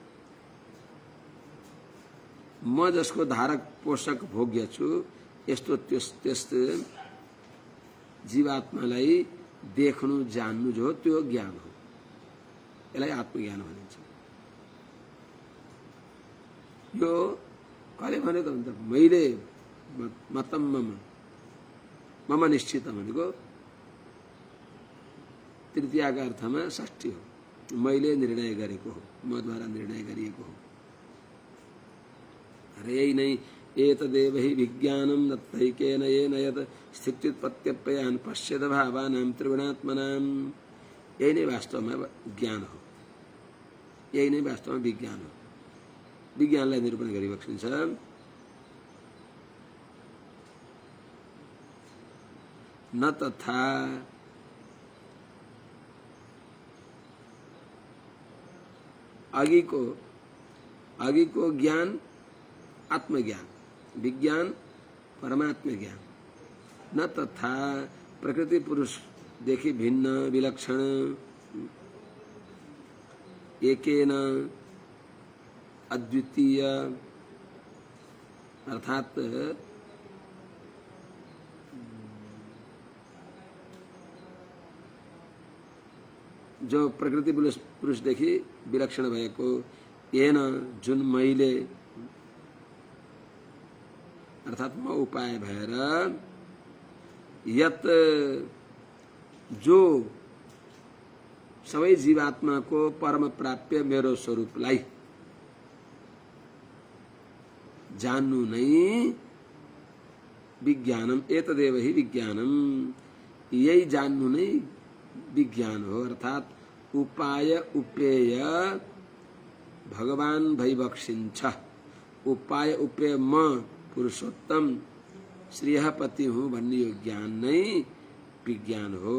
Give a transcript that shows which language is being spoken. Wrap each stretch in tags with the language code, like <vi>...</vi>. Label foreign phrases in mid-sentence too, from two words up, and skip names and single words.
<ne>म जसको धारक पोषक भोग्य छु, यस्तो त्यस्तो जीवात्मालाई देख्नु जान्नु जो त्यो ज्ञान हो। यसलाई आत्मज्ञान भनिन्छ। यो कहिले भनेको त मैले मतम मम निश्चित भनेको तृतीयका अर्थमा षष्ठी हो। मैले निर्णय गरेको हो, मद्वारा निर्णय गरिएको हो। अरे यही नै</ne> <sa>एतदेव हि विज्ञानं तथैकेन येन यत् स्थित्युत्पत्त्यप्ययान् पश्येद भावानां त्रिगुणात्मनां।</sa> <ne>यही नै वास्तवमा ज्ञान हो, यही नै वास्तवमा विज्ञान हो। विज्ञानलाई निरूपण गरी बक्सिन्छ। न तथा आगे को ज्ञान आत्मज्ञान, विज्ञान परमात्म ज्ञान। न तथा प्रकृति पुरुष देखि भिन्न विलक्षण एकेन अद्वितीय अर्थात जो प्रकृति पुरुषदेखि विलक्षण भएको येन जुन मैले अर्थात म उपाय भएर यत जो सबै जीवात्माको परम प्राप्य मेरो स्वरूपलाई जान्नु नै</ne> <sa>विज्ञानम एतदेव हि विज्ञानम,</sa> <ne>यही जान्नु नै विज्ञान हो। अर्थात उपाय उपेय भगवान भइबक्सिन्छ। उपाय उपेय म पुरुषोत्तम श्रेयपति हूँ भन्ने यो ज्ञान नै विज्ञान हो।</ne>